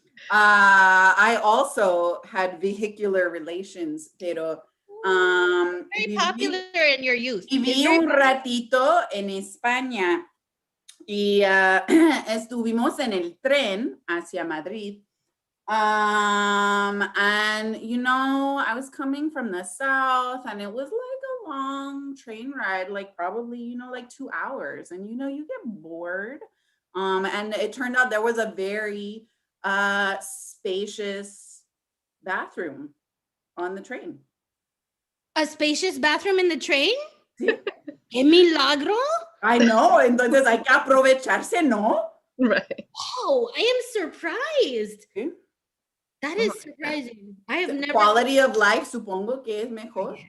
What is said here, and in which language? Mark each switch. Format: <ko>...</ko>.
<en>I also had vehicular relations, pero Very popular in your youth.</en> <es>viví un ratito en España y estuvimos en el tren hacia Madrid.</es> <en>And you know, I was coming from the south and it was like a long train ride, like probably, you know, like 2 hours, and you know, you get bored. And it turned out there was a very spacious bathroom on the train. A spacious bathroom in the train?</en> <es>Sí. ¡Qué milagro!</es> <en>I know,</en> <es>entonces hay que aprovecharse, ¿no?</es> <en>Right. Oh, I am surprised.</en> <es>Sí.</es> <en>That is surprising. I have never. Quality of life,</en> <es>supongo que es mejor.</es>